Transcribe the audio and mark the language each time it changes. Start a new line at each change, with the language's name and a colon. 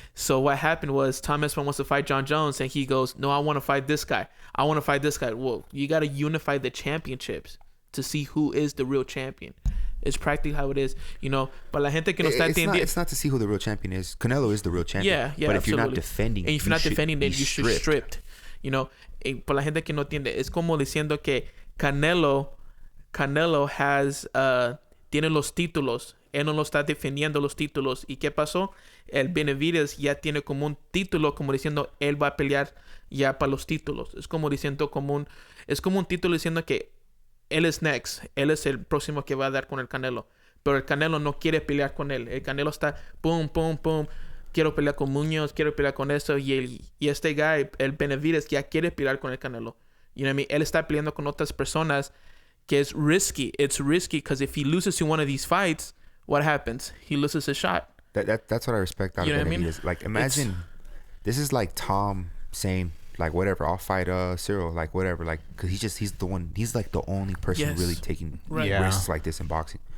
English: So what happened was Tom Aspinall wants to fight John Jones, and he goes, no, I want to fight this guy. I want to fight this guy. Well, you got to unify the championships to see who is the real champion. It's practically how it is, But
Spanish: la gente que no está entendiendo.
English: It's not to see who the real champion is. Canelo is the real champion. Yeah, But absolutely. if you're not defending, and if you're not defending, then you should be stripped.
Spanish: Por la gente que no entiende, es como diciendo que Canelo has tiene los títulos. Él no lo está defendiendo los títulos. ¿Y qué pasó? El Benavidez ya tiene como un título, como diciendo él va a pelear ya para los títulos. Es como diciendo es como un título diciendo que él es next. Él es el próximo que va a dar con el Canelo. Pero el Canelo no quiere pelear con él. El Canelo está pum, pum, pum. Quiero pelear con Muñoz, quiero pelear con esto. Y este guy, el Benavidez, ya quiere pelear con el Canelo.
English: You know what I mean?
Spanish: Él está peleando con otras personas que es risky.
English: It's risky because if he loses to one of these fights, what happens? He loses a shot. That's what I respect out of Benavidez. I mean? Like, imagine, this is like Tom saying, like, whatever, I'll fight Cyril, like, whatever. Like, because he's the one, he's like the only person really taking risks like this in boxing.